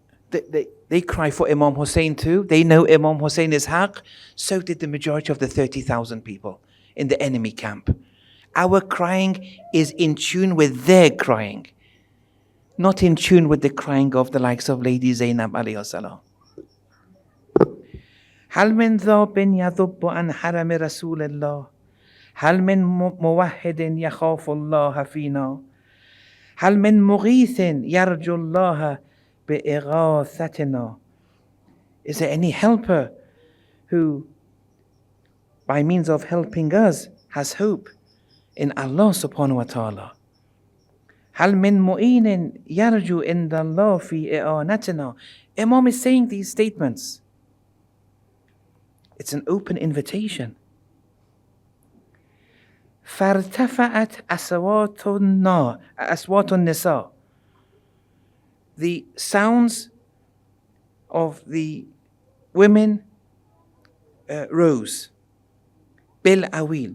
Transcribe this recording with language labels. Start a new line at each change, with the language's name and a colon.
English: They cry for Imam Hussein too. They know Imam Hussein is haqq. So did the majority of the 30,000 people in the enemy camp. Our crying is in tune with their crying. Not in tune with the crying of the likes of Lady Zainab alayhi salam.
Arabic: هل من ذاب يذب عن حرم رسول الله؟ هل من موحد يخاف الله فينا؟ هل من مغيث يرجو الله بإغاثتنا?
English: Is there any helper who, by means of helping us, has hope in Allah subhanahu wa ta'ala?
Arabic: هل من مؤين يرجو عند الله في إعانتنا?
English: Imam is saying these statements. It's an open invitation.
Arabic: فارتفعت أصوات النساء.
English: The sounds of the women rose. Bil awil.